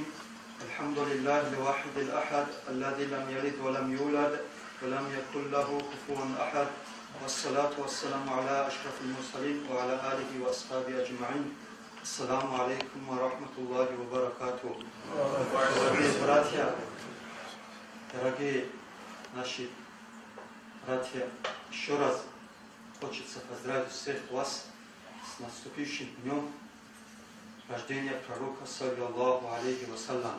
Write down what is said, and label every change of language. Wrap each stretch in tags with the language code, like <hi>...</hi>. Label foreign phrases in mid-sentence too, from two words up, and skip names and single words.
<ar>الحمد لله الواحد الأحد الذي لم يلد ولم يولد ولم يكن له كفوا أحد والصلاة والسلام على أشرف المرسلين وعلى آله وأصحابه أجمعين السلام عليكم ورحمة الله وبركاته.</ar> <ru>Дорогие наши братья, еще раз хочется поздравить всех вас с наступившим днем рождения пророка,</ru> <ar>صلى الله عليه وسلم.</ar>